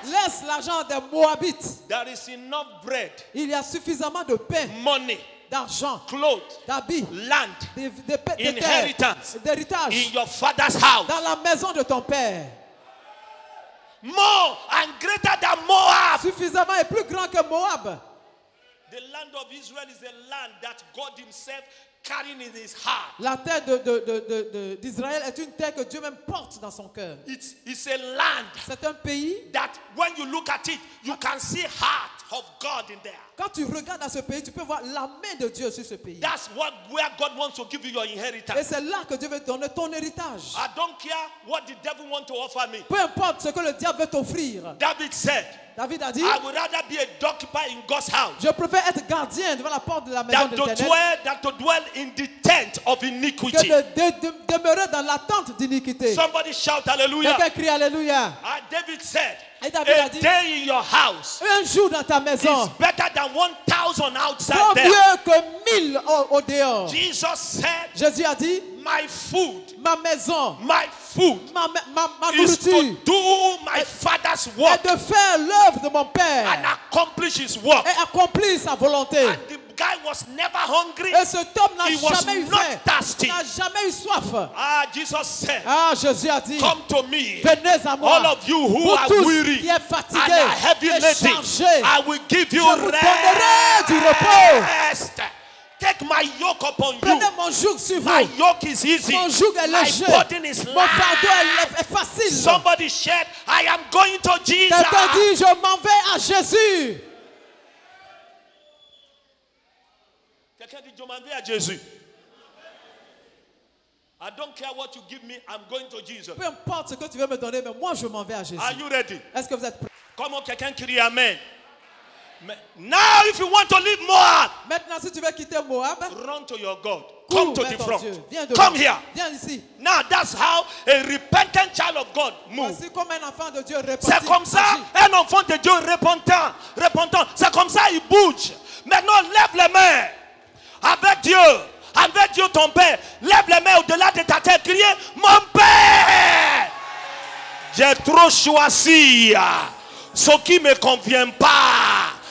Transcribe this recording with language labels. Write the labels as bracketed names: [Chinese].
[French] Laisse l'argent des Moabites. [English] There is enough bread. [French] Il y a suffisamment de pain, [English] Money, [French] d'argent, [English] clothes, [French] d'habits, [English] land, inheritance [French] d'héritage [English] in your father's house. [French] dans la maison de ton père. [English] More and greater than Moab. [French] Suffisamment et plus grand que Moab. [English] The land of Israel is a land that God himself carrying in his heart. [French] La terre d'Israël est une terre que Dieu même porte dans son cœur. [English] It's a land [French] C'est un pays. [English] that when you look at it, you can see heart of God in there. [French] Quand tu regardes à ce pays, tu peux voir la main de Dieu sur ce pays. [English] That's where God wants to give you your [French] Et [English] inheritance. [French] c'est là que Dieu veut donner ton héritage. [English] I don't care what the devil wants to offer me. [French] Peu importe ce que le diable veut t'offrir. [English] David said, [French] David a dit, [English] I would rather be a doorkeeper in God's house [French] je préfère être gardien devant la porte de la maison de l'Éternel [English] than to dwell in the tent of [French] que [English] iniquity. [French] de demeurer dans la tente d'iniquité. [English] Somebody shout hallelujah. [French] Quelqu'un crie alléluia. [English] David said, [French] Et David a a dit, [English] day in your house [French] un jour dans ta maison, [English] is better than 1,000 outside [French] vaut [English] there. [French] mieux que 1000 au dehors. [English] Jesus said, [French] Jésus a dit, [English] my food, [French] ma maison, [English] my food [French] ma [English] is to [French] nourriture [English] do my father's [French] est [English] work [French] de faire l'œuvre de mon [English] and [French] Père [English] accomplish his work. [French] et accomplir sa volonté. [English] And the guy was never hungry. [French] Et cet homme n'a [English] He was [French] jamais eu [English] not [French] faim, [English] thirsty. [French] n'a jamais eu soif. [English] Jesus said, [French] Ah, Jésus a dit, [English] come to me, [French] venez à moi, [English] all of you who [French] vous [English] are [French] tous [English] weary [French] qui êtes [English] and [French] fatigués [English] are heavy [French] et [English] laden, [French] chargés, [English] I will give you [French] je vous donnerai du repos. [English] rest. Take my yoke upon you. [French] Prenez mon joug sur vous. [English] My yoke is easy. [French] Mon joug est [English] My [French] léger. [English] burden is [French] Mon fardeau [English] light. [French] est facile. [English] Somebody said, I am going to Jesus. [French] Quelqu'un dit, je m'en vais à Jésus. Quelqu'un dit, je m'en vais à Jésus. [English] I don't care what you give me, I'm going to Jesus. [French] Peu importe ce que tu veux me donner, mais moi je m'en vais à Jésus. [English] Are you ready? [French] Est-ce que vous êtes prêts? Comment quelqu'un crie Amen? [English] Now, if you want to leave Moab, [French] Maintenant, si tu veux quitter Moab, [English] run to your God. [French] cours [English] Come to [French] vers [English] the [French] ton [English] front. [French] Dieu. Viens [English] Come [French] devant. [English] here. [French] Viens ici. [English] Now, that's how a repentant child of God moves. [French] Voici comme un enfant de Dieu repentit. C'est comme ça, agit. un enfant de Dieu repentant. C'est comme ça, il bouge. Maintenant, lève les mains avec Dieu. Avec Dieu ton Père. Lève les mains au-delà de ta tête. Criez, mon Père. J'ai trop choisi ce qui ne me convient pas.